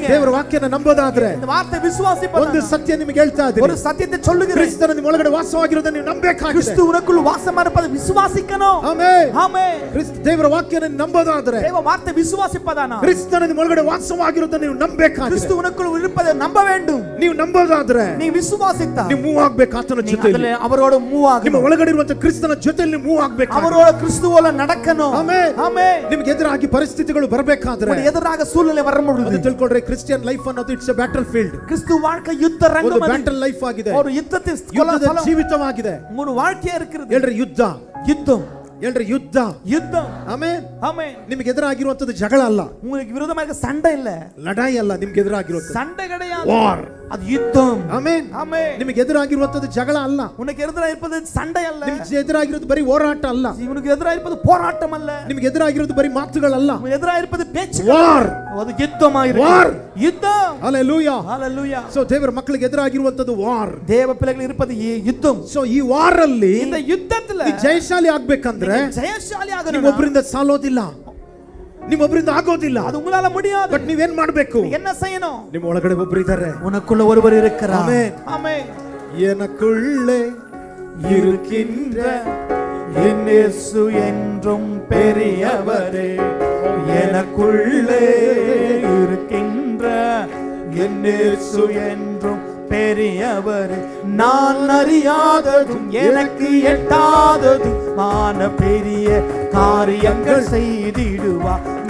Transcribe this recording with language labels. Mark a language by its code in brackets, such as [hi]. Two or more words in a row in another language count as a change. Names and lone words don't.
[kn] ದೇವರ ವಾಕ್ಯನ ನಂಬೋದಾದ್ರೆ [ta] இந்த வார்த்தை விசுவாசிப்பது, [kn] ಒಂದು ಸತ್ಯ ನಿಮಗೆ ಹೇಳ್ತಾ [ta] ஒரு [kn] ಇದ್ದೀನಿ, [ta] சத்தியத்தை சொல்லுகிறேன். [kn] ಕ್ರಿಸ್ತನ ನಿಮ್ಮ ಒಳಗಡೆ ವಾಸವಾಗಿರೋದನ್ನ ನೀವು ನಂಬಬೇಕಾಗಿದೆ. [ta] கிறிஸ்து உனக்குள் வாசமா இருப்பதை விசுவாசிக்கணும். [kn] ಆಮೆನ್. [ta] ஆமென். [kn] ದೇವರ ವಾಕ್ಯನ ನಂಬೋದಾದ್ರೆ, [ta] தேவ வார்த்தை விசுவாசிப்பதானா, [kn] ಕ್ರಿಸ್ತನ ನಿಮ್ಮ ಒಳಗಡೆ ವಾಸವಾಗಿರೋದನ್ನ ನೀವು ನಂಬಬೇಕಾಗಿದೆ. [ta] கிறிஸ்து உனக்குள் இருப்பதை நம்ப வேண்டும். [kn] ನೀವು ನಂಬೋದಾದ್ರೆ [ta] நீ விசுவாசித்தா [kn] ನೀವು ಮೂವ್ ಆಗ್ಬೇಕು ಆತನ ಜೊತೆಯಲ್ಲಿ, [ta] அவரோட மூவ் [kn] ನಿಮ್ಮ [ta] ஆகணும். [kn] ಒಳಗಡೆ ಇರುವಂತ ಕ್ರಿಸ್ತನ ಜೊತೆಯಲ್ಲಿ ಮೂವ್ ಆಗ್ಬೇಕು. [ta] அவரோட கிறிஸ்துவோல நடக்கணும். [kn] ಆಮೆನ್. [ta] ஆமென். [kn] ನಿಮಗೆ ಎದುರಾಗಿ ಪರಿಸ್ಥಿತಿಗಳು ಬರಬೇಕಾದ್ರೆ [ta] உனக்கு எதிராக சூழ்நிலை வர [kn] ಅದು [ta] முடியுது. [kn] ತಿಳ್ಕೊಳ್ರಿ, [en] Christian life [kn] ಅನ್ನೋದು [en] it's a battle field. [ta] கிறிஸ்து வாழ்க்கை யுத்த [kn] ಒಂದು [ta] ರಂಗம் அது. [en] battle life [kn] ಆಗಿದೆ, [ta] ஒரு யுத்தத்தின் [kn] ಯುದ್ಧದ ಜೀವಿತವಾಗಿದೆ. [ta] ஒரு வாழ்க்கையா இருக்குது. [kn] ಹೇಳ್ರಿ ಯುದ್ಧ, [ta] யுத்தம், [kn] ಹೇಳ್ರಿ ಯುದ್ಧ. [ta] யுத்தம். [kn] ಆಮೆನ್. [ta] ஆமென். [kn] ನಿಮಗೆ ಎದುರಾಗಿರುವಂತದ್ದು ಜಗಳ ಅಲ್ಲ, [ta] உங்களுக்கு விரோதமா இருக்க சண்டை இல்ல, [kn] ಲಡಾಯಿ ಅಲ್ಲ, ನಿಮ್ಗೆ ಎದುರಾಗಿರುವಂತ [ta] சண்டை கிடையாது, [kn] ವಾರ್. [ta] அது யுத்தம். [kn] ಆಮೆನ್. [ta] ஆமென். [kn] ನಿಮಗೆ ಎದುರಾಗಿರುವಂತದ್ದು ಜಗಳ ಅಲ್ಲ, [ta] உனக்கு எதிராக இருப்பது சண்டை அல்ல, [kn] ನಿಮ್ಗೆ ಎದುರಾಗಿರೋದು ಬರೀ ಹೋರಾಟ ಅಲ್ಲ, [ta] உனக்கு எதிராக இருப்பது போராட்டம் அல்ல, [kn] ನಿಮ್ಗೆ ಎದುರಾಗಿರೋದು ಬರೀ ಮಾತುಗಳಲ್ಲ, [ta] உனக்கு எதிராக இருப்பது பேச்சு, [kn] ವಾರ್. [ta] அது யுத்தமா இருக்கு. [kn] ವಾರ್. [ta] யுத்தம். [kn] ಹalleluya. [ta] ஹalleluya. [kn] ಸೊ ದೇವರ ಮಕ್ಕಳಿಗೆ ಎದುರಾಗಿರುವಂತದ್ದು ವಾರ್. [ta] தேவ பிள்ளைகள் இருப்பது யுத்தம். [kn] ಸೊ ಈ ವಾರ್ ಅಲ್ಲಿ [ta] இந்த யுத்தத்துல [kn] ನೀ ಜಯಶಾಲಿ ಆಗ್ಬೇಕಂದ್ರೆ [ta] ஜெயசாலி ஆகணும். [kn] ನಿಮ್ಮೊಬ್ಬರಿಂದ ಸಾಲೋದಿಲ್ಲ, ನಿಮ್ಮೊಬ್ಬರಿಂದ ಆಗೋದಿಲ್ಲ. [ta] அது உங்களால முடியாது. [kn] ಬಟ್ ನೀವೇನ್ ಮಾಡ್ಬೇಕು? [ta] என்ன செய்யணும்? [kn] ನಿಮ್ಮ ಒಳಗಡೆ ಒಬ್ರು ಇದ್ದಾರೆ. [ta] உனக்குள்ள ஒருவர் இருக்கிறார். [kn] ಆಮೆನ್. [ta] ஆமென். எனக்குள்ளே இருக்கின்ற என் இயேசு என்றும் பெரியவரே, எனக்குள்ளே இருக்கின்ற என் இயேசு என்றும் பெரியவரே, நான் அறியாததும் எனக்கு எட்டாததும் மான பெரிய காரியங்கள் செய்திடுவார்.